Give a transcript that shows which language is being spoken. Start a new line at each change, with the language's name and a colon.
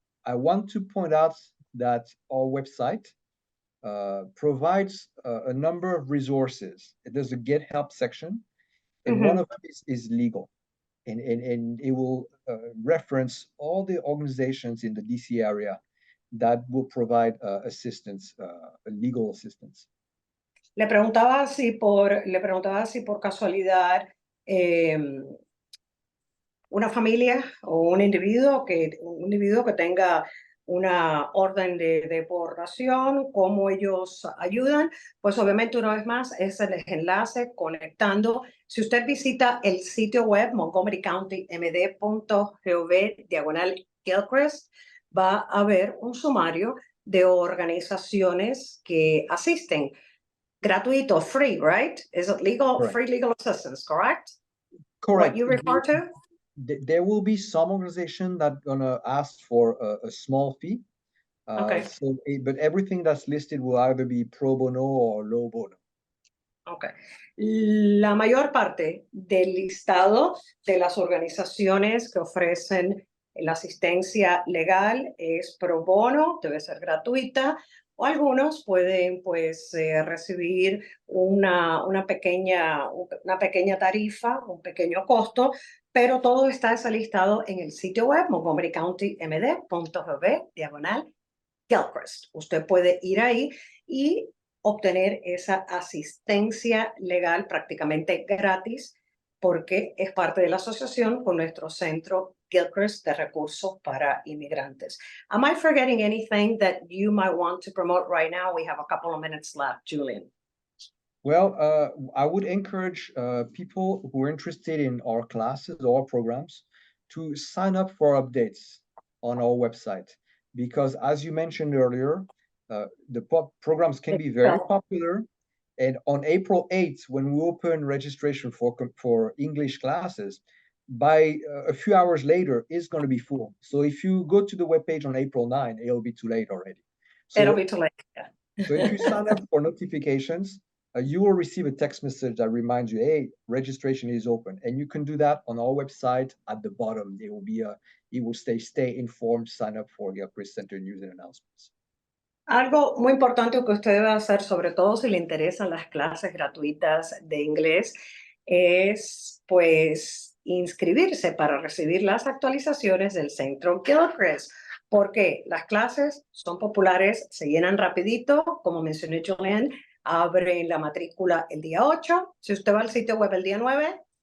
English: I want to point out that our website provides a number of resources. There's a Get Help section, and one of them is legal. And it will reference all the organizations in the DC area that will provide assistance, legal assistance.
Spanish: Le preguntaba si por casualidad una familia o un individuo que tenga una orden de deportación, cómo ellos ayudan, pues obviamente una vez más es el enlace conectando. Si usted visita el sitio web montgomerycountymd.gov/Gilchrist, va a ver un sumario de organizaciones que asisten. Gratuito,
English: free, right? Is it legal, Correct. Free legal assistance, correct? Correct. What you refer to? There will be some organization that gonna ask for a small fee. Okay. But everything that's listed will either be pro bono or low bono. Okay.
Spanish: La mayor parte del listado de las organizaciones que ofrecen la asistencia legal es pro bono, debe ser gratuita, o algunos pueden pues recibir una pequeña tarifa, un pequeño costo, pero todo está listado en el sitio web montgomerycountymd.gov/Gilchrist. Usted puede ir ahí y obtener esa asistencia legal prácticamente gratis porque es parte de la asociación con nuestro centro Gilchrist de recursos para inmigrantes.
English: Am I forgetting anything that you might want to promote right now? We have a couple of minutes left, Julian. Well, I would encourage people who are interested in our classes or programs to sign up for updates on our website, because as you mentioned earlier, the programs can be very popular. And on April 8th, when we open registration for English classes, by a few hours later, it's going to be full. So if you go to the webpage on April 9, it'll be too late already. It'll be too late, yeah. So if you sign up for notifications, you will receive a text message that reminds you, hey, registration is open. And you can do that on our website at the bottom. It will stay informed, sign up for Gilchrist Center news and announcements.
Spanish: Algo muy importante que usted debe hacer, sobre todo si le interesan las clases gratuitas de inglés, es pues inscribirse para recibir las actualizaciones del Centro Gilchrist, porque las clases son populares, se llenan rapidito, como mencioné Julian, abre la matrícula el día 8, si usted va al sitio web el día 9,